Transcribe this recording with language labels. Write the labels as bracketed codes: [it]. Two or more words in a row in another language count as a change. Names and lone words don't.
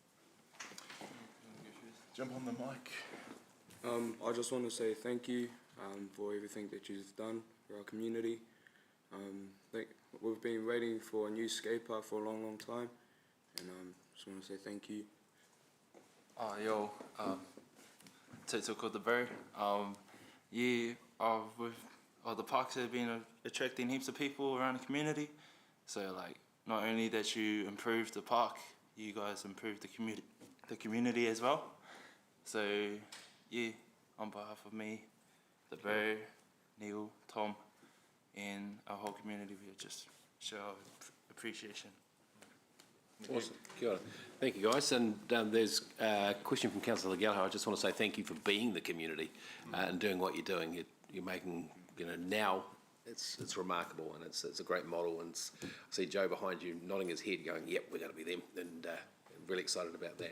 [en] Jump on the mic. I just want to say thank you for everything that you've done for our community. We've been waiting for a new skate park for a long, long time, and just want to say thank you. Te tuko te bau. We've the parks have been attracting heaps of people around the community. So like, not only that you improve the park, you guys improve the community as well. So yeah, on behalf of me, the Beau, Neil, Tom, and our whole community, we just show our appreciation. Awesome. [mi] Kia ora. [en] Thank you, guys. And there's a question from Councillor Gallagher. I just want to say thank you for being the community and doing what you're doing. You're making, now it's remarkable, and it's a great model. And I see Joe behind you nodding his head, going, "Yep, we're going to be them," and really excited about that.